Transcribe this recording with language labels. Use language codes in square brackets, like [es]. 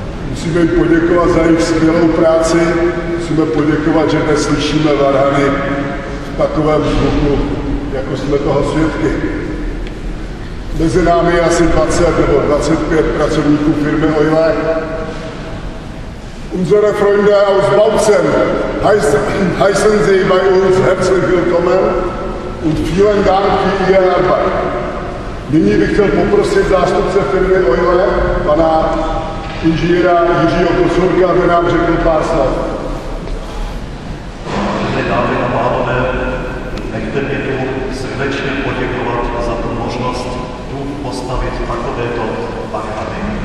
[cs] Musíme jim poděkovat za jejich skvělou práci, musíme poděkovat, že dnes slyšíme varhany v takovém zvuku, jako jsme toho svědky. Mezi námi je asi 20 nebo 25 pracovníků firmy Oile. [de] Unsere Freunde aus Bautzen heißen Sie bei uns herzlich willkommen und vielen Dank für Ihre Arbeit. [cs] Nyní bych chtěl poprosit zástupce firmy Oile, pana inženýra Jiřího Kosurka, aby nám řekl pár slov. Dámy a pánové, nechte mě tu srdečně poděkovat za tu možnost tu postavit takovéto varhany.